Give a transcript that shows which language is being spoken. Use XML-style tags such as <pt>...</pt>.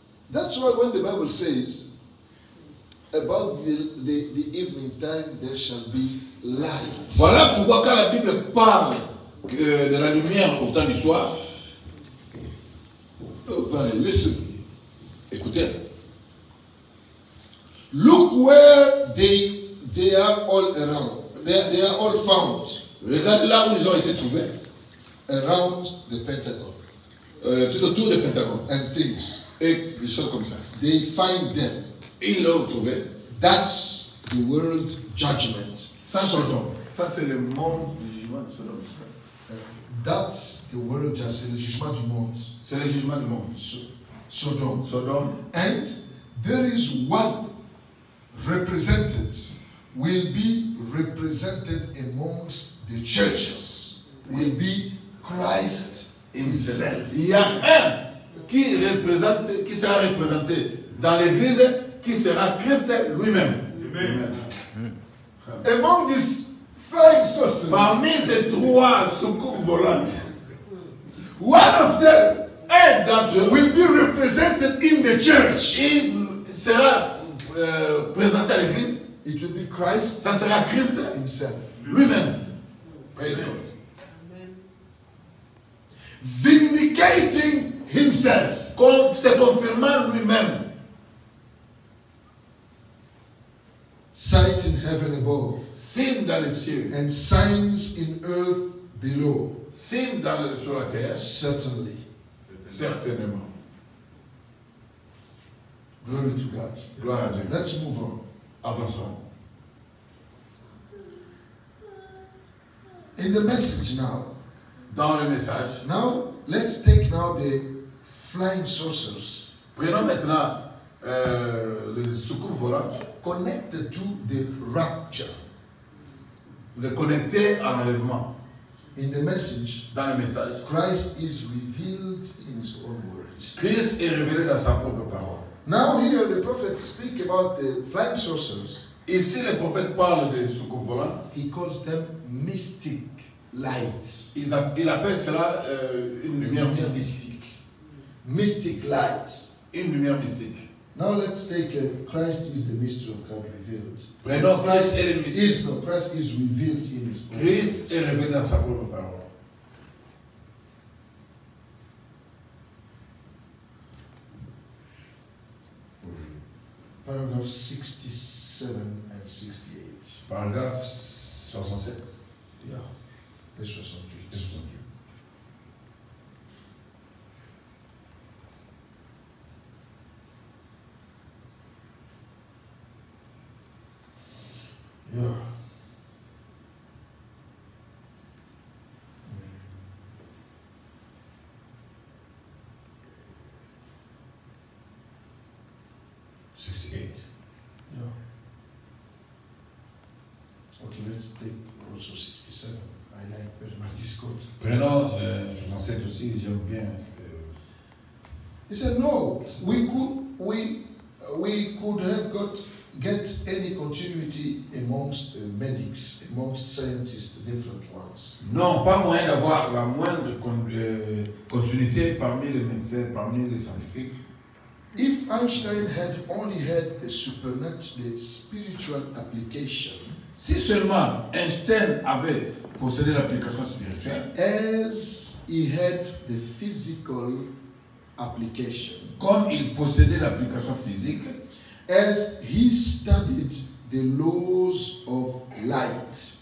<en>That's why when the Bible says about the evening time there shall be light.</en> <fr>Voilà pourquoi quand la Bible parle de la lumière au temps du soir,</fr> <en>Oh, right, listen.</en> <fr>écoutez,</fr> <en>Look where they are all around. They are all found</en> <fr>regarde là où ils ont été trouvés,</fr> <en>around the Pentagon</en> <fr>tout autour du Pentagone,</fr> <en>and things.</en> <fr>et des choses comme ça.</fr> <en>They find them.</en> <fr>Et ils l'ont trouvé.</fr> <en>That's the world judgment.</en> <fr>Ça,</fr> <en>Sodom.</en> <fr>ça c'est le monde du jugement de Sodome.</fr> <en>That's the world judgment.</en> <fr>C'est le jugement du monde. C'est le jugement du monde.</fr> <en>Sodom.</en> <fr>Sodome.</fr> <en>And there is one represented, will be represented amongst the churches, will be Christ himself.</en> <fr>Il y a un qui sera représenté dans l'église, qui sera Christ lui-même.</fr> <en>Amen. Among these 5 sources,</en> <fr>Parmi ces 3 soucoupes volantes,</fr> <en>one of them</en> <fr>un d'entre eux</fr> <en>will be represented in the church.</en> <fr>il sera présenté à l'église.</fr> <en>It will be Christ</en> <fr>Ça sera Christ</fr> <en>himself.</en> <fr>lui-même.</fr> <en>Praise God. Vindicating himself.</en> <fr>Se confirmant lui-même.</fr> <en>Sight in heaven above</en> <fr>Signe dans les cieux,</fr> <en>and signs in earth below.</en> <fr>signe sur la terre,</fr> <en>Certainly.</en> <fr>certainement.</fr> <en>Glory to God.</en> <fr>Gloire à Dieu.</fr> <en>Let's move on.</en> <fr>Avançons.</fr> <en>In the message now.</en> <fr>Dans le message,</fr> <en>Now, let's take now the flying saucers</en> <fr>prenons maintenant les soucoupes volantes,</fr> <en>connected to the rapture.</en> <fr>les connecter à l'enlèvement.</fr> <en>In the message,</en> <fr>Dans le message,</fr> <en>Christ is revealed in his own words.</en> <fr>Christ est révélé dans sa propre parole.</fr> <en>Now here the prophets speak about the flying saucers.</en> <fr>Ici, le prophète parle des soucoupes volantes.</fr> <en>He calls them mystic lights.</en> <fr>Il appelle cela une lumière mystique.</fr> <en>Mystic lights.</en> <fr>Une lumière mystique.</fr> <en>Now let's take Christ is the mystery of God revealed.</en> <fr>Prenons Christ et le mystère.</fr> <en>Christ is revealed in his own</en> <fr>Christ</fr> <en>words.</en> <fr>est révélé dans sa propre parole.</fr> <en>Paragraph 67 and 68.</en> <fr>Paragraphe 67</fr> <en>Yeah, this was on</en> <fr>et 68.</fr> <en>Yeah.</en> <fr>68.</fr> <en>Yeah. Okay, let's take also 67. I like very much this quote.</en> <fr>Prenons 67 aussi, j'aime bien.</fr> <en>He said, no, we could have get any continuity amongst medics, amongst scientists, different ones.</en> <fr>Non, pas moyen d'avoir la moindre continuité parmi les médecins, parmi les scientifiques.</fr> <en>If Einstein had only had the supernatural, the spiritual application,</en> <fr>Si seulement Einstein avait possédé l'application spirituelle,</fr> <en>as he had the physical application,</en> <fr>comme il possédait l'application physique,</fr> <en>as he studied the laws of light,</en>